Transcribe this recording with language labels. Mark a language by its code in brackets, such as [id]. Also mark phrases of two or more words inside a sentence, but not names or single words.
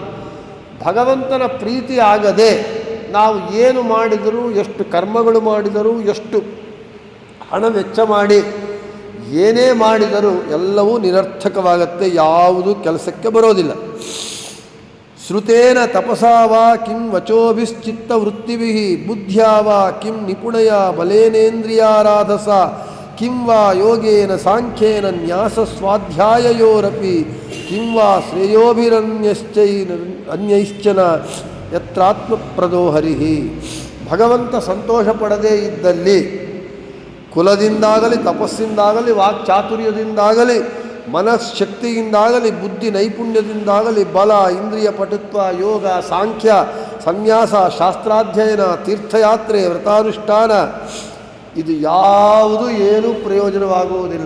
[kn] ಭಗವಂತನ ಪ್ರೀತಿ ಆಗದೆ ನಾವು ಏನು ಮಾಡಿದರೂ, ಎಷ್ಟು ಕರ್ಮಗಳು ಮಾಡಿದರೂ, ಎಷ್ಟು ಹಣ ವೆಚ್ಚ ಮಾಡಿ ಏನೇ ಮಾಡಿದರೂ ಎಲ್ಲವೂ ನಿರರ್ಥಕವಾಗತ್ತೆ, ಯಾವುದು ಕೆಲಸಕ್ಕೆ ಬರೋದಿಲ್ಲ. [sa] ಶ್ರುತೇನ ತಪಸಾ ವಾ ಕಿಂ ವಚೋಭಿಶ್ಚಿತ್ತ ವೃತ್ತಿಭಿಃ ಬುದ್ಧ್ಯಾ ವಾ ಕಿಂ ನಿಪುಣಯ ಬಲೇನೇಂದ್ರಿಯಾರಾಧಸ ಕಿಂ ವಾ ಯೋಗೇನ ಸಾಂಖ್ಯೇನ ನ್ಯಾಸ ಸ್ವಾಧ್ಯಾಯಯೋರಪಿ ಕಿಂ ವಾ ಶ್ರೇಯೋಭಿರನ್ಯಶ್ಚನ ಯತ್ರಾತ್ಮಪ್ರದೋ ಹರಿಃ. [kn] ಭಗವಂತ ಸಂತೋಷ ಪಡದೇ ಇದ್ದಲ್ಲಿ ಕುಲದಿಂದಾಗಲಿ, ತಪಸ್ಸಿಂದಾಗಲಿ, ವಾಕ್ಚಾತುರ್ಯದಿಂದಾಗಲಿ, ಮನಃಶಕ್ತಿಯಿಂದಾಗಲಿ, ಬುದ್ಧಿ ನೈಪುಣ್ಯದಿಂದಾಗಲಿ, ಬಲ, ಇಂದ್ರಿಯ ಪಟುತ್ವ, ಯೋಗ, ಸಾಂಖ್ಯ ಸನ್ಯಾಸ, ಶಾಸ್ತ್ರಾಧ್ಯಯನ, ತೀರ್ಥಯಾತ್ರೆ, ವ್ರತಾನುಷ್ಠಾನ ಇದು ಯಾವುದು ಏನೂ ಪ್ರಯೋಜನವಾಗುವುದಿಲ್ಲ.